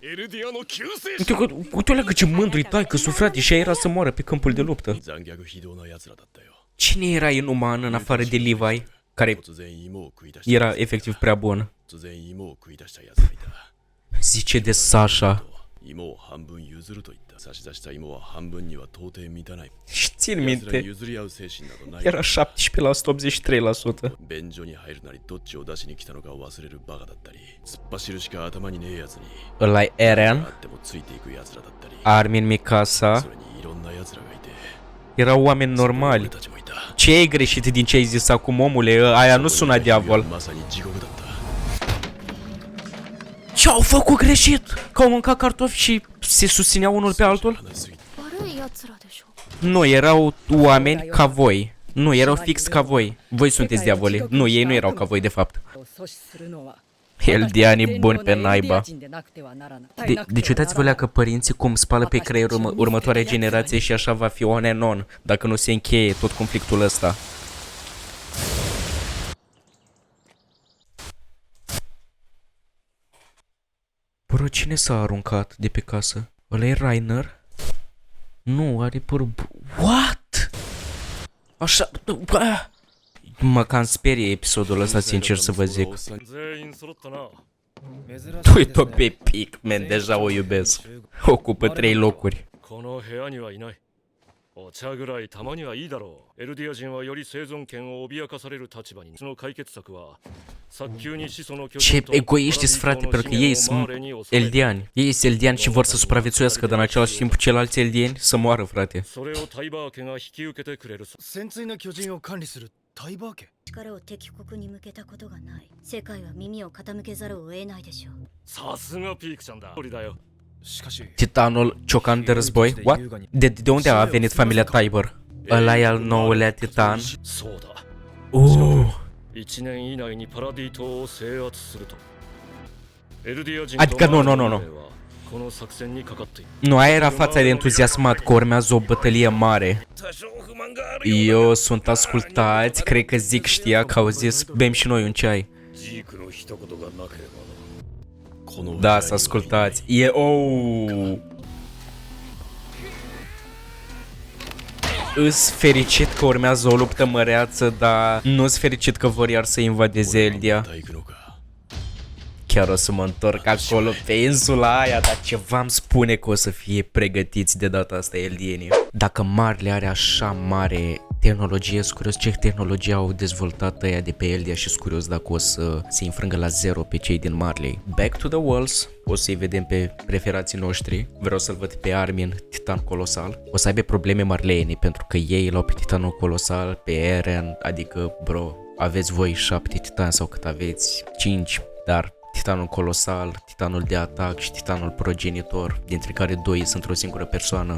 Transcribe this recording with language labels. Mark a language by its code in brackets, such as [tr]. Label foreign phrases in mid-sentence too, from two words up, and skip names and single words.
[ro] Uite-o ce mândru-i taică-su, frate, și ea era să moară pe câmpul de luptă. Cine era inuman în afară de Levi, care era efectiv prea bun? Zice de Sasha. [ja] 芋を半分譲ると言った差し出した芋は半分には到底満たない [ro] Și țin [ja] 奴らに [ro] minte, [ja] 譲り合う精神などない [ro] era 17%, 83%. [ja] 便所に入るなりどっちを出しに来たのかを忘れるバカだったり突っ走るしか頭にねえやつに [ro] Ăla e [ja] あ Eren, ってもついていく奴らだったり Armin Mikasa, それにいろんな奴らがいて [ro] erau oameni [ja] 俺 [ro] normali. [ja] たちもいた [ro] Ce ai greșit din ce ai zis acum, omule? Aia nu suna diavol. [ja] まさに地獄だった [ro] Ce-au făcut greșit? Că au mâncat cartofi și se susțineau unul pe altul? [ja] 話しすぎて悪い奴らでしょ。 [ro] Nu, erau oameni ca voi. Nu, erau fix ca voi. Voi sunteți diavoli. Nu, ei nu erau ca voi, de fapt. Eldianii buni pe naiba. Deci uitați-vă la că părinții cum spală pe creier următoarea generație și așa va fi [en] on and on, [ro] dacă nu se încheie tot conflictul ăsta. Bro, cine s-a aruncat de pe casă? Ăla e Rainer? Nu, are părul... What? Așa... Mă cam sperie episodul ăsta, sincer să vă zic. [ja] 全員揃ったな。 [ro] Uite-o pe Pikmin, deja o iubesc. Ocupă 3 locuri. [ja] この部屋にはいない。お茶ぐらいたまにはいいだろう。エルディア人はより生存権を脅かされる立場に。その解決策は早急に始祖の巨 [ro] Ce [ja] 人と [ro] egoiști sunt, frate, pentru că ei sunt eldiani. Ei sunt eldiani și vor să supraviețuiască, dar în același timp ceilalți eldieni să moară, frate. [ja] それをタイバー家が引き受けてくれる。潜水の巨人を管理するタイバー家。力を敵国に向けたことがない。世界は耳を傾けざるを得ないでしょう。さすがピークちゃんだ。通りだよ。しかし [ro] Titanul ciocan de război? What? De unde a venit familia Tiber? Ăla e al nouălea titan? [ja] そうだ。 1 年以内にパラディ島を制圧すると。エルディア人 [ro] Adică nu. [ja] この作戦にかかっている。 [ro] Nu, aia era fața de entuziasmat că urmează o bătălie mare. Eu sunt ascultați, cred că zic știa că au zis bem și noi un ceai. [ja] ジークの一言がなければな。 [ro] Da, să ascultați. Îs fericit că urmează o luptă măreață, dar nu-s fericit că vor iar să invadeze Eldia. [ja] また行くのか [ro] Chiar o să mă întorc acolo pe insula aia, dar ceva îmi spune că o să fie pregătiți de data asta eldienii. Dacă Marley are așa mare tehnologie, sunt curios ce tehnologie au dezvoltat ăia de pe Eldia și sunt curios dacă o să se înfrângă la zero pe cei din Marley. [en] Back to the Walls, [ro] o să-i vedem pe preferații noștri. Vreau să-l văd pe Armin, titan colosal. O să aibă probleme marleenii pentru că ei l-au pe titanul colosal, pe Eren, adică bro, aveți voi 7 titani sau cât aveți, 5, dar titanul colosal, titanul de atac și titanul progenitor, dintre care 2 sunt o singură persoană.